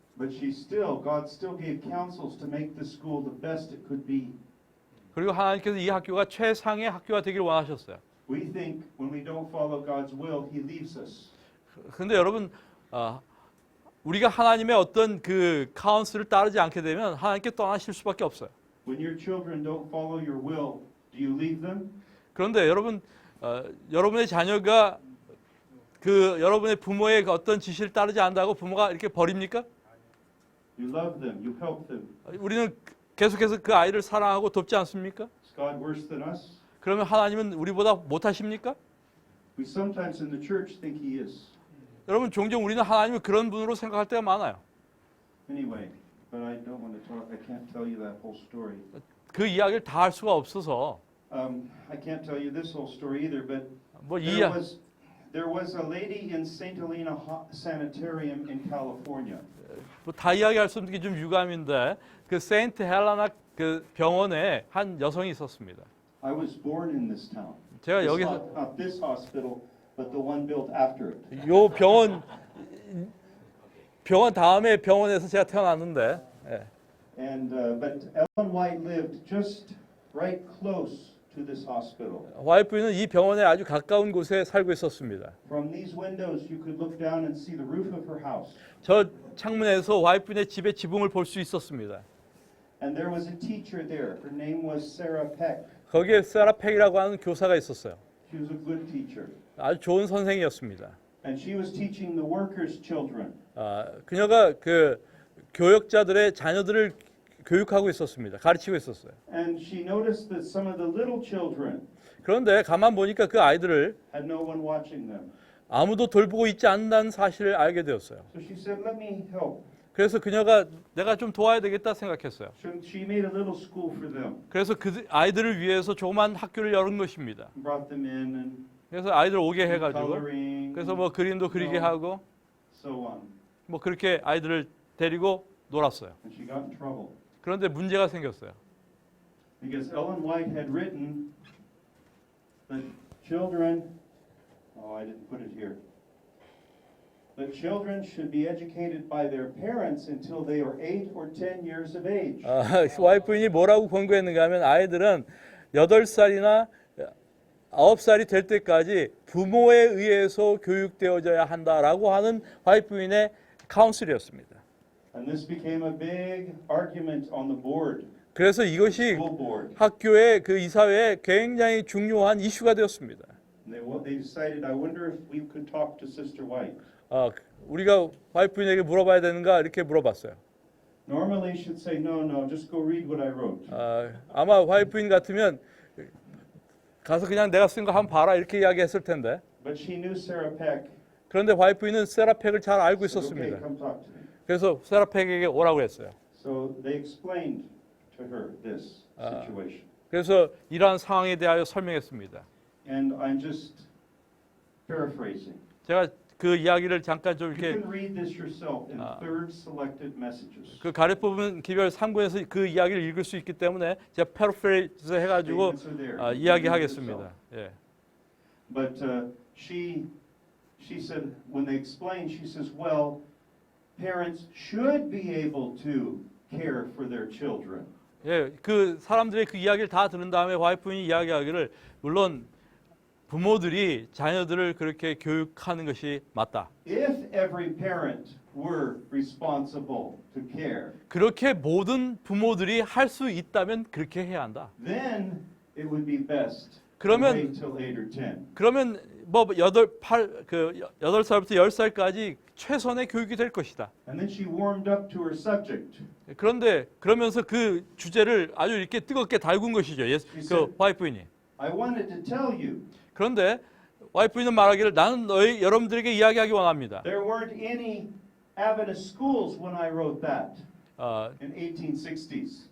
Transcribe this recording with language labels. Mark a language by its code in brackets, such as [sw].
[en] But God still gave counsels to make the school the best it could be. [ko] 그리고 하나님께서 이 학교가 최상의 학교가 되길 원하셨어요. [en] We think when we don't follow God's will, He leaves us. [ko] 그런데 여러분 우리가 하나님의 어떤 그 카운슬을 따르지 않게 되면 하나님께 떠나실 수밖에 없어요. [en] When your children don't follow your will, do you leave them? [ko] 그런데 여러분 여러분의 자녀가 그 여러분의 부모의 어떤 지시를 따르지 않는다고 부모가 이렇게 버립니까? [en] You love them, you help them. [ko] 우리는 계속해서 그 아이를 사랑하고 돕지 않습니까? [en] Is God worse than us? [ko] 그러면 하나님은 우리보다 못하십니까? [en] We sometimes in the church think He is. [ko] 여러분 종종 우리는 하나님을 그런 분으로 생각할 때가 많아요. [en] Anyway, but I don't want to talk. I can't tell you that whole story. [ko] 그 이야기를 다 할 수가 없어서 [en] I can't tell you this whole story either. But 뭐 there was a lady in St. Helena Sanitarium in California. [ko] 다 이야기할 수 없는 게 좀 유감인데 그 세인트 헬라나 그 병원에 한 여성이 있었습니다. [en] I was born in this town. [ko] 제가 여기서 [en] Not this hospital, but the one built after it. [ko] 요 병원 다음에 병원에서 제가 태어났는데 [en] And but Ellen White lived just right close to this hospital. [ko] 와이프는 이 병원에 아주 가까운 곳에 살고 있었습니다. [en] From these windows, you could look down and see the roof of her house. [ko] 저 창문에서 와이프네 집의 지붕을 볼 수 있었습니다. [en] And there was a teacher there. Her name was Sarah Peck. [ko] 거기에 세라 팩이라고 하는 교사가 있었어요. [en] She was a good teacher. [ko] 아주 좋은 선생이었습니다. [en] And she was teaching the workers' children. [ko] 그녀가 그 교역자들의 자녀들을 교육하고 있었습니다. 가르치고 있었어요. [en] And she noticed that some of the little children [ko] 그런데 가만 보니까 그 아이들을 [en] had no one watching them. [ko] 아무도 돌보고 있지 않는다는 사실을 알게 되었어요. [en] So she said, "Let me help." [ko] 그래서 그녀가 내가 좀 도와야 되겠다 생각했어요. [en] So she made a little school for them. [ko] 그래서 그 아이들을 위해서 조그만 학교를 열은 것입니다. [en] Brought them in and [ko] 그래서 아이들 오게 해가지고 [en] coloring. [ko] 그래서 뭐 그림도 그리게 하고 [en] So on. [ko] 뭐 그렇게 아이들을 데리고 놀았어요. [en] And she got in trouble [ko] 그런데 문제가 생겼어요. [en] because Ellen White had written that children Oh, I didn't put it here. The children should be educated by their parents until they are 8 or 10 years of age. [ko] 와이프인이 뭐라고 권고했는가 하면 아이들은 8살이나 9살이 될 때까지 부모에 의해서 교육되어져야 한다라고 하는 와이프인의 카운슬이었습니다. [en] And this became a big argument on the board, [ko] 그래서 이것이 [en] school board. [ko] 학교의 그 이사회에 굉장히 중요한 이슈가 되었습니다. [en] And they decided, I wonder if we could talk to Sister White. [ko] 우리가 와이프인에게 물어봐야 되는가 이렇게 물어봤어요. [en] Normally she should say, no, no, just go read what I wrote. [ko] 아마 와이프인 같으면 가서 그냥 내가 쓴 거 한번 봐라 이렇게 이야기했을 텐데. [en] But she knew Sarah Peck. [ko] 그런데 와이프인은 세라팩을 잘 알고 [en] Said, [ko] 있었습니다. [en] okay, come talk to me. [ko] 그래서 세라팩에게 오라고 했어요. [en] So they explained to her this situation. [ko] 그래서 이러한 상황에 대하여 설명했습니다. [en] And I'm just paraphrasing. [ko] 제가 그 이야기를 잠깐 좀 [en] You [ko] 이렇게 [en] can read this yourself in third selected messages. [ko] 그 가려 뽑은 기별 3권에서 그 이야기를 읽을 수 있기 때문에 제가 패러프레이즈 해가지고 [en] Statements are there. You can read it [ko] 이야기하겠습니다. [en] yourself. [ko] 예. [en] But she said, when they explained, she says, well, parents should be able to care for their children. [ko] 예, 그 사람들의 그 이야기를 다 들은 다음에 와이프인이 이야기하기를 물론 부모들이 자녀들을 그렇게 교육하는 것이 맞다. [en] If every parent were responsible to care, [ko] 그렇게 모든 부모들이 할 수 있다면 그렇게 해야 한다. [en] then it would be best to [ko] 그러면- [en] wait till 8 or 10. [ko] 그러면 뭐 8살부터 10살까지 최선의 교육이 될 것이다. [en] And then she warmed up to her subject. [ko] 그런데 그러면서 그 주제를 아주 이렇게 뜨겁게 달군 것이죠. 그 와이프인이. [en] I wanted to tell you, [ko] 그런데 와이프인은 말하기를 나는 여러분들에게 이야기하기 원합니다. [en] there weren't any Adventist schools when I wrote that in 1860s.